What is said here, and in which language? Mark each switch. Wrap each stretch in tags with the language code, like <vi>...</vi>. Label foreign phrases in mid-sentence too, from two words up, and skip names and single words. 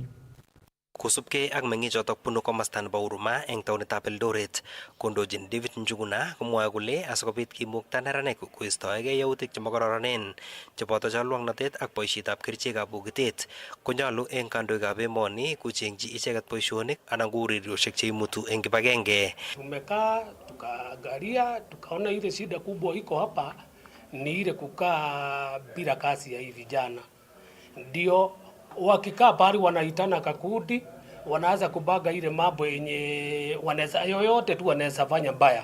<kln>Kosubkei ak meng'ichotok bunu komosta nebo Huruma eng taonitab Eldoret, kondochin David Njuguna komwoe kole asikobit kimukta neranik koistoegei yautik chemokororonen cheboto cholwong'natet ak boisietab kerichekab bokitet konyolu eng kandoikab emoni kochengchi icheket boisionik anan ko urerioshek cheimutu eng kibagenge.</kln> <sw>Tumekaa tukaangalia tukaona ile shida kubwa iko hapa ni ile kukaa bila kazi ya hii vijana. ndio wakikaa pale wanaitana kakundi, wanaanza kubaga ile mambo yenye wanaweza yoyote tu wanaweza fanya mbaya.</sw>